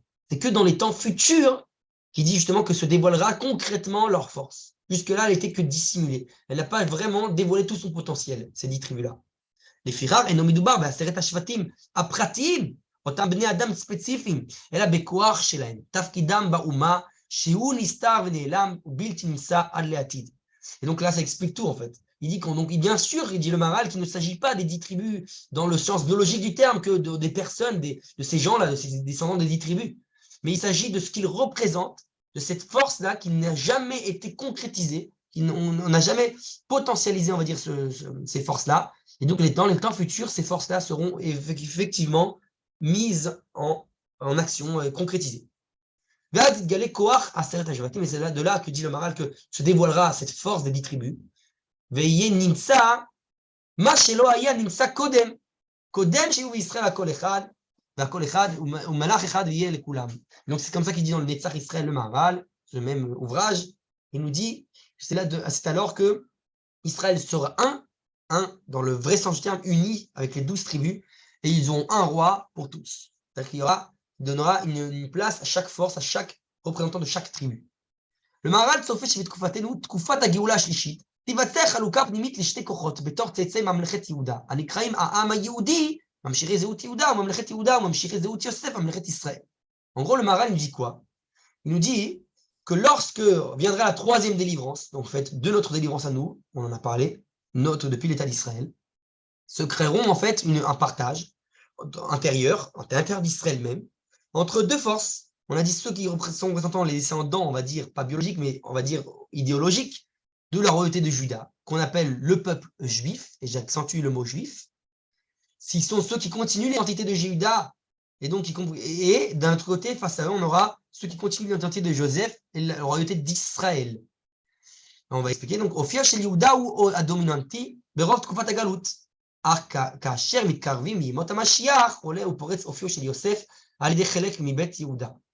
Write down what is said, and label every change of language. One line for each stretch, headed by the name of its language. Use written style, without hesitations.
French: C'est que dans les temps futurs, qui dit justement que se dévoilera concrètement leur force. Jusque-là, elle n'était que dissimulée. Elle n'a pas vraiment dévoilé tout son potentiel, ces 10 tribus-là.
Hebrew: Les Firar, et Nomidoubar, Aseret Hashvatim, Apratim, אותם בני אדם ספציפיים, אלא בכוח שלהם, תפקידם באומה, שהוא נסתר ונעלם, ובלתי נמצא עד לעתיד.
French: Et donc là, ça explique tout en fait. Il dit bien sûr, il dit le Maharal, qu'il ne s'agit pas des 10 tribus dans le sens biologique du terme, que des personnes, de ces gens-là, de ces descendants des 10 tribus. Mais il s'agit de ce qu'ils représentent de cette force-là qui n'a jamais été concrétisée, on n'a jamais potentialisé, on va dire, ces forces-là. Et donc, dans les temps futurs, ces forces-là seront effectivement mises en action, concrétisées. Mais c'est là, de là que dit le Maral que se dévoilera cette force des 10 tribus.
Hebrew: Veye nimsa, ma shelo haya nimsa kodem. Kodem shehu Israël akol echad, והכל אחד, ומלאך אחד יהיה לכולם.
French: Donc c'est comme ça qu'il dit dans le Netzach Israël le Maharal, le même ouvrage, il nous dit, c'est alors que Israël sera un dans le vrai sens du terme, uni avec les 12 tribus, et ils auront un roi pour tous. C'est-à-dire qu'il donnera une place à chaque force, à chaque représentant de chaque tribu.
Hebrew: Le Maharal צופה שבתקופתנו, תקופת הגאולה השלישית, תיווצר חלוקה פנימית לשתי כוחות, בתור צאצאי ממלכת יהודה, הנקראים העם היהודי, ממשיכי זהות יהודה, וממלכת יהודה, וממשיכי זהות יוסף, ממלכת ישראל.
French: En gros, le Maharal nous dit quoi? Il nous dit que lorsque viendra la troisième délivrance, donc en fait de notre délivrance à nous, on en a parlé, notre depuis l'État d'Israël, se créeront en fait un partage intérieur, à l'intérieur d'Israël même, entre deux forces. On a dit ceux qui sont représentant les descendants, on va dire, pas biologiques, mais on va dire idéologiques, de la royauté de Juda, qu'on appelle le peuple juif, et j'accentue le mot juif, s'ils sont ceux qui continuent l'identité de Juda, et donc et d'un autre côté, face à eux, on aura ceux qui continuent l'identité de Joseph et la royauté d'Israël. On va expliquer. Donc,
Hebrew: Ophir shel Yehuda ou Adominanti, berov tkufat hagalut. אך כאשר מתקרבים מימות המשיח, עולה ופורץ אופיו של יוסף על ידי חלק מבית יהודה.